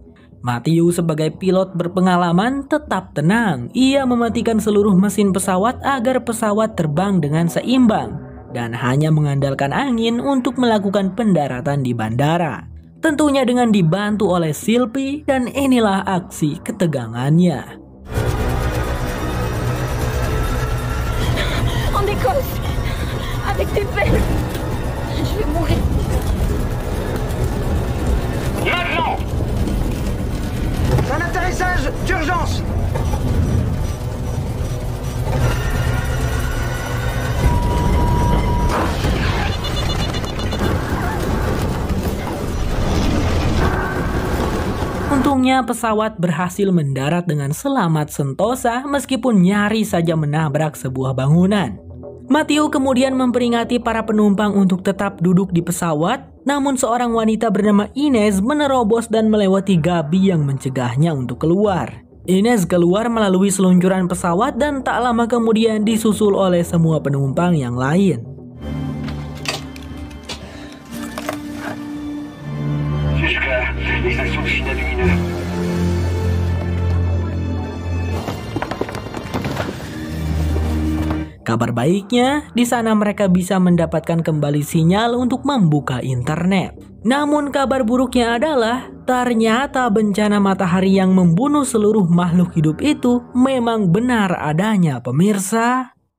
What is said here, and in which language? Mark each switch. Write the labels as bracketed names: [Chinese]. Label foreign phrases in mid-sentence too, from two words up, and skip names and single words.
[Indonesian] Matthew sebagai pilot berpengalaman tetap tenang. Ia mematikan seluruh mesin pesawat agar pesawat terbang dengan seimbang dan hanya mengandalkan angin untuk melakukan pendaratan di bandara. Tentunya dengan dibantu oleh Sylvie, dan inilah aksi ketegangannya. [French] En Écosse, avec tes pères. Je vais mourir. Maintenant! Un atterrissage d'urgence! [Indonesian] Untungnya pesawat berhasil mendarat dengan selamat sentosa meskipun nyaris saja menabrak sebuah bangunan. Matthew kemudian memperingati para penumpang untuk tetap duduk di pesawat, namun seorang wanita bernama Ines menerobos dan melewati Gabi yang mencegahnya untuk keluar. Ines keluar melalui seluncuran pesawat dan tak lama kemudian disusul oleh semua penumpang yang lain. [French] Jusqu'à l'extraction du signal lumineux. [Indonesian] Kabar baiknya, di sana mereka bisa mendapatkan kembali sinyal untuk membuka internet. Namun kabar buruknya adalah, ternyata bencana matahari yang membunuh seluruh makhluk hidup itu memang benar adanya, pemirsa.